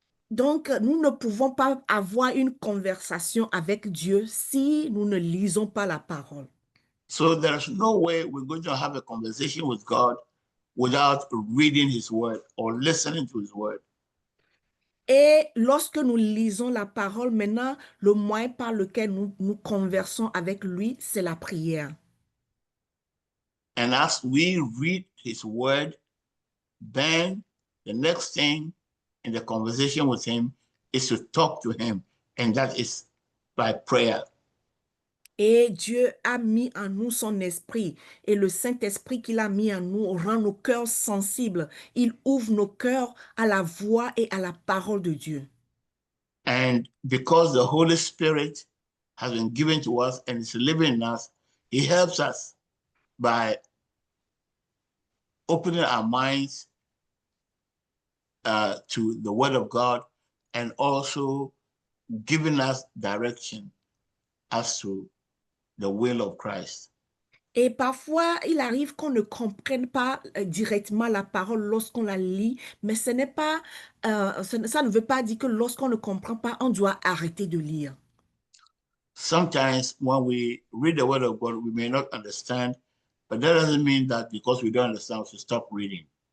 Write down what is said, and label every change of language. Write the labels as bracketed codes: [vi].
[fr] Donc, nous ne pouvons pas avoir une conversation avec Dieu si nous ne lisons pas la parole. [en] So there's no way we're going to have a conversation with God without reading his word or listening to his word. [fr] Et lorsque nous lisons la parole, maintenant, le moyen par lequel nous conversons avec lui, c'est la prière. [en] And as we read his word, then the next thing in the conversation with him is to talk to him, and that is by prayer. [fr] Et Dieu a mis en nous son esprit. Et le Saint-Esprit qu'il a mis en nous rend nos cœurs sensibles. Il ouvre nos cœurs à la voix et à la parole de Dieu. [en] And because the Holy Spirit has been given to us and is living in us, he helps us by opening our minds to the word of God and also giving us direction as to the will of Christ. [fr] Et parfois, il arrive qu'on ne comprenne pas directement la parole lorsqu'on la lit, mais ce n'est pas, ça ne veut pas dire que lorsqu'on ne comprend pas, on doit arrêter de lire. [en] Sometimes when we read the word of God, we may not understand, but that doesn't mean that because we don't understand, we should stop reading.